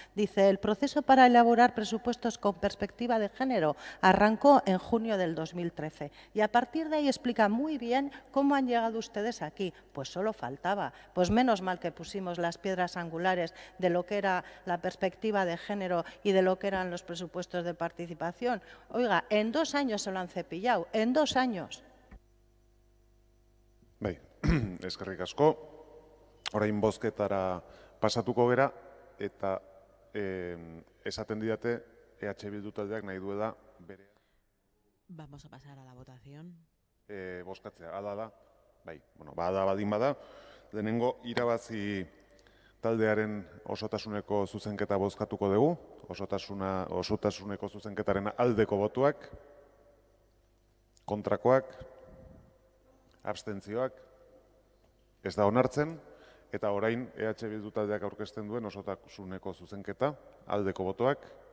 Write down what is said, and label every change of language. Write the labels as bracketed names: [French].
[Spanish] Dice, el proceso para elaborar presupuestos con perspectiva de género arrancó en junio del 2013 y a partir de ahí explica muy bien cómo han llegado ustedes aquí. Pues solo faltaba, pues menos mal que pusimos las piedras angulares de lo que era la perspectiva de género y de lo que eran los presupuestos de participación. Oiga, en 2 años se lo han cepillado, en 2 años. [Basque] Bai, eskerrik asko. Orain bozketara pasatuko gera eta esaten didate EH Bildu taldeak nahi duela bere [Spanish] Vamos a pasar a la votación. [Basque] bozkatzea. Hala da, bai, bueno, bada badin bada, lehenengo irabazi taldearen osotasuneko zuzenketa bozkatuko dugu, osotasuneko zuzenketaren aldeko botuak, kontrakoak, abstentzioak, ez da onartzen, eta orain EH Bildu taldeak aurkezten duen osotasuneko zuzenketa, aldeko botoak,